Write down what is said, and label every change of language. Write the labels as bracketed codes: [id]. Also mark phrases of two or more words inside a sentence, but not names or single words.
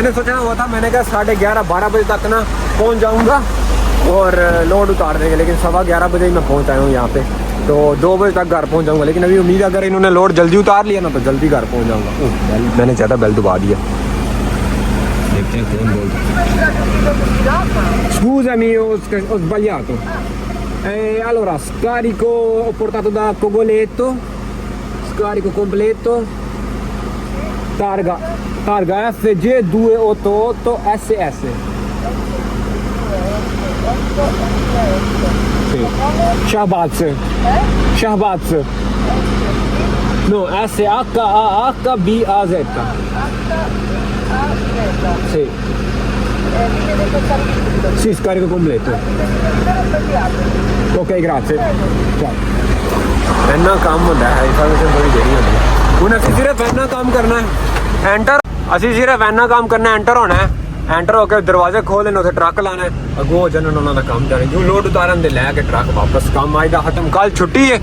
[hi] मैंने सोचा हुआ था, मैंने कहा 11:30-12 बजे तक ना पहुँच जाऊँगा और लोड उतार देंगे, लेकिन 11:15 बजे ही मैं पहुँच आया हूँ यहाँ पे, तो 2 बजे तक घर पहुँच जाऊँगा। लेकिन अभी उम्मीद अगर इन्होंने लोड जल्दी उतार लिया ना तो जल्दी घर पहुँच जाऊँगा। मैंने ज़्यादा बेल दबा दिया, देखते हैं कौन बोल रहा है। [it] Scusami, ho sbagliato. Allora, scarico, ho portato da Cogoletto, scarico completo, targa FG288SS. Sì. Shahbaz. No, SHAHBAZ. Sì. Sì, scarico completo. Ok, grazie. Ciao. [hi] इतना काम होता है, इंफॉर्मेशन थोड़ी देनी होती है। उन्हें सिर्फ इतना काम करना है, एंटर, असी सिर्फ इतना काम करना है, एंटर होना है, एंटर होकर दरवाजे खोल लेने, उसे ट्रक लाना है, अगो जन उन्होंने काम जाने जो लोड उतारन दे लैके ट्रक वापस काम आएगा खत्म। कल छुट्टी है।